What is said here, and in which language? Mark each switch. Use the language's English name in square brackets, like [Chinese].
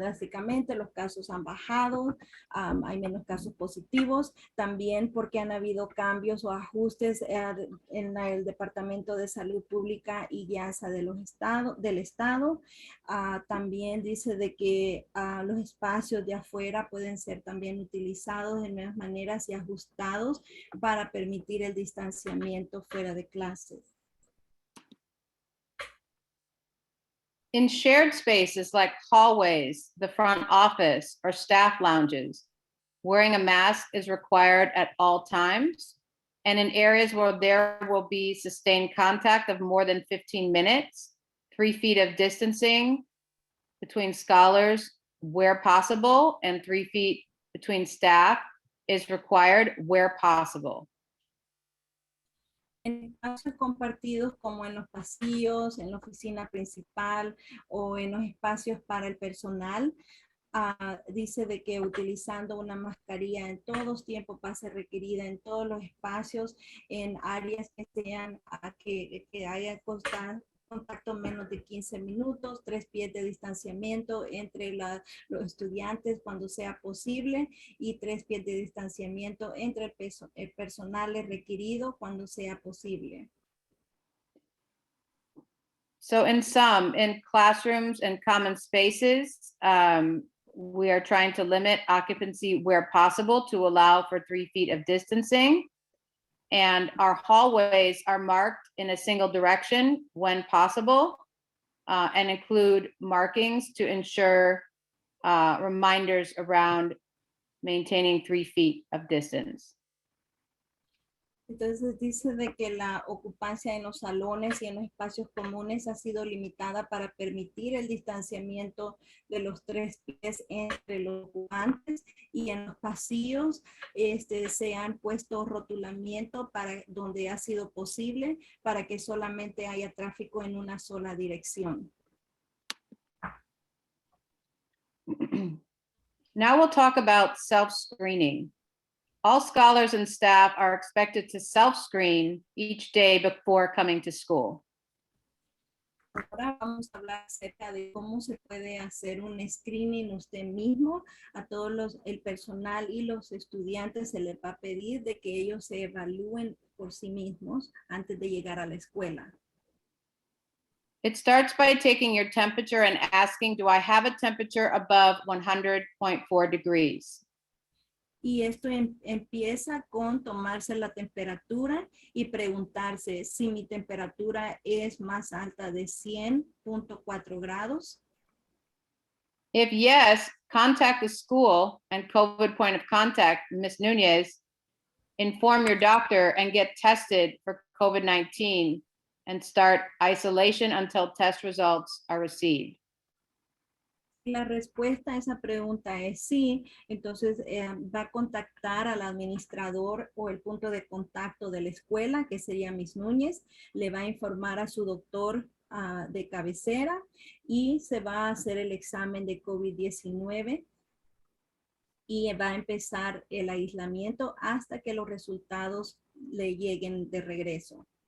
[Spanish] Drásticamente los casos han bajado, hay menos casos positivos, también porque han habido cambios o ajustes en el Departamento de Salud Pública y IASA del Estado. También dice de que los espacios de afuera pueden ser también utilizados de nuevas maneras y ajustados para permitir el distanciamiento fuera de clases. [English] In shared spaces like hallways, the front office, or staff lounges, wearing a mask is required at all times. And in areas where there will be sustained contact of more than 15 minutes, 3 feet of distancing between scholars where possible, and 3 feet between staff is required where possible. [Spanish] En espacios compartidos como en los pasillos, en la oficina principal o en los espacios para el personal, dice de que utilizando una mascarilla en todos tiempos va a ser requerida en todos los espacios, en áreas que sean que haya contacto menos de 15 minutos, 3 pies de distanciamiento entre los estudiantes cuando sea posible y 3 pies de distanciamiento entre el personal requerido cuando sea posible. [English] So in classrooms and common spaces, we are trying to limit occupancy where possible to allow for 3 feet of distancing. And our hallways are marked in a single direction when possible, and include markings to ensure reminders around maintaining 3 feet of distance. [Spanish] Entonces dice de que la ocupancia en los salones y en los espacios comunes ha sido limitada para permitir el distanciamiento de los 3 pies entre los ocupantes, y en los pasillos se han puesto rotulamiento para donde ha sido posible para que solamente haya tráfico en una sola dirección. [English] Now we'll talk about self-screening. All scholars and staff are expected to self-screen each day before coming to school. [Spanish] Ahora vamos a hablar acerca de cómo se puede hacer un screening usted mismo. A todos el personal y los estudiantes se les va a pedir de que ellos se evalúen por sí mismos antes de llegar a la escuela. [English] It starts by taking your temperature and asking, do I have a temperature above 100.4 degrees? [Spanish] Y esto empieza con tomarse la temperatura y preguntarse si mi temperatura es más alta de 100.4 grados. [English] If yes, contact the school and COVID point of contact, Ms. Nunez, inform your doctor and get tested for COVID-19 and start isolation until test results are received. [Spanish] La respuesta a esa pregunta es sí. Entonces va a contactar al administrador o el punto de contacto de la escuela, que sería Ms. Núñez. Le va a informar a su doctor de cabecera y se va a hacer el examen de COVID-19 y va a empezar el aislamiento hasta que los resultados le lleguen de regreso.